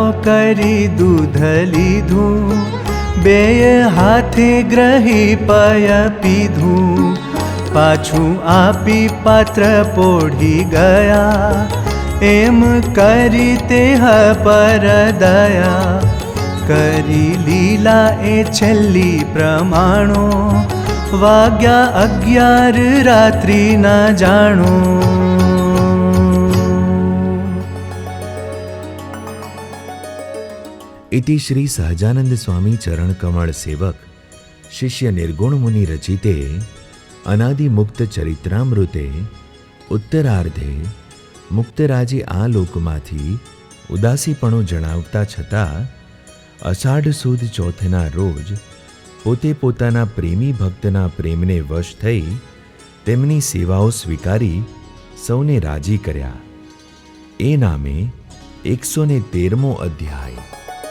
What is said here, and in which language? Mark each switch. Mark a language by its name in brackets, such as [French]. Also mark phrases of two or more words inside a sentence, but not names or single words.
[Gujarati] કરી દૂધ લીધું, બેય હાથે ગ્રહી પય પીધું, પાછું આપી પાત્ર પોઢી ગયા, એમ કરી તેહ પર દયા, કરી લીલા એ છેલ્લી પ્રમાણો, વાગ્યા 11 રાત્રિના જાણો. [Sanskrit] इति श्री सहजानंद स्वामी चरण कमल सेवक शिष्य निर्गुण मुनि रचिते अनादि मुक्त चरित्रामृते उत्तरार्धे मुक्तराजे [Gujarati] આ લોકમાંથી ઉદાસીપણો જણાવતા છતાં અષાઢ સુદ ચોથના રોજ પોતે પોતાના પ્રેમી ભક્તના પ્રેમને વશ થઈ તેમની સેવાઓ સ્વીકારી સૌને રાજી કર્યા. એ નામે 113મો અધ્યાય.